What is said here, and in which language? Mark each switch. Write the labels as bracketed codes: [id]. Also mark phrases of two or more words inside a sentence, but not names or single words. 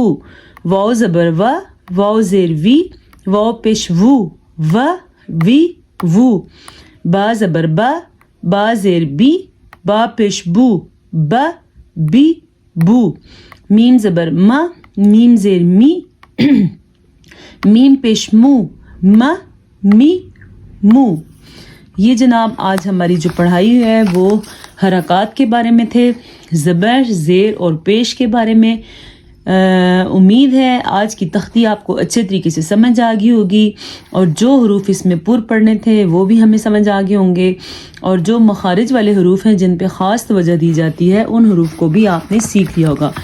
[ur] واو زبر وا، واو زیر وی، واو پیش وو، وا وی وو۔ با زبر با، با زیر بی، با پیش بو، با بی بو۔ میم زبر ما، میم زیر می، میم پیش مو، ما می مو۔ یہ جناب آج ہماری جو پڑھائی ہے وہ حرکات کے بارے میں تھے، زبر، زیر اور پیش کے بارے میں۔ امید ہے آج کی تختی آپ کو اچھے طریقے سے سمجھ آ گئی ہوگی، اور جو حروف اس میں پر پڑھنے تھے وہ بھی ہمیں سمجھ آ گئے ہوں گے، اور جو مخارج والے حروف ہیں جن پہ خاص توجہ دی جاتی ہے ان حروف کو بھی آپ نے سیکھ لیا ہوگا۔